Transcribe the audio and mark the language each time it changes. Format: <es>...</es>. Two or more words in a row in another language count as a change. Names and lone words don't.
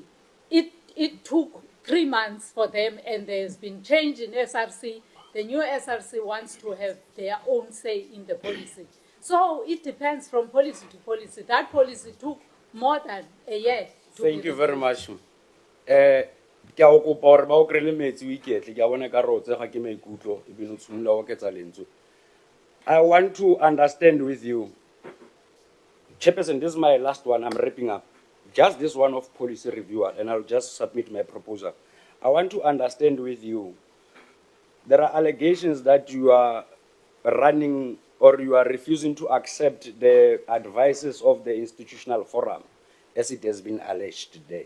<en>It took 3 months for them, and there's been change in SRC. The new SRC wants to have their own say in the policy. So it depends from policy to policy. That policy took more than a year. Thank you very much.</en> <tn>Ke a go kopa gore ba o kry-le metsi o iketle ke a bona ka re o tsega ke maikutlo ebile o tshimola o oketsa lentswe.</tn> <en>I want to understand with you, Chairperson, this is my last one, I'm wrapping up. Just this one of policy reviewer, and I'll just submit my proposal. I want to understand with you, there are allegations that you are running or you are refusing to accept the advices of the institutional forum, as it has been alleged there.</en>